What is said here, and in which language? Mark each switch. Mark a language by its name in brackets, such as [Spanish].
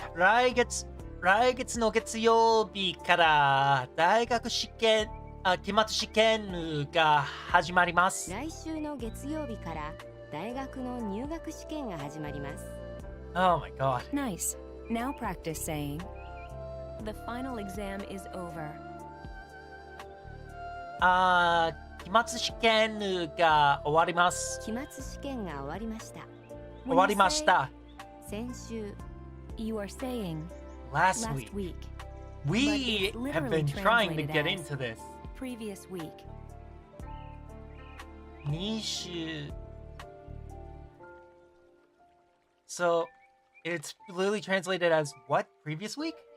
[Japanese] 来月の月曜日から大学試験、期末試験が始まります。来週の月曜日から大学の入学試験が始まります。 [English] Oh my god. Nice. Now practice saying, the final exam is over. [Japanese] 期末試験が終わります。期末試験が終わりました。終わりました。 [English] 先週 You are saying last week. We have been trying to get into this. Previous week. 2週 So, it's literally translated as what? Previous week?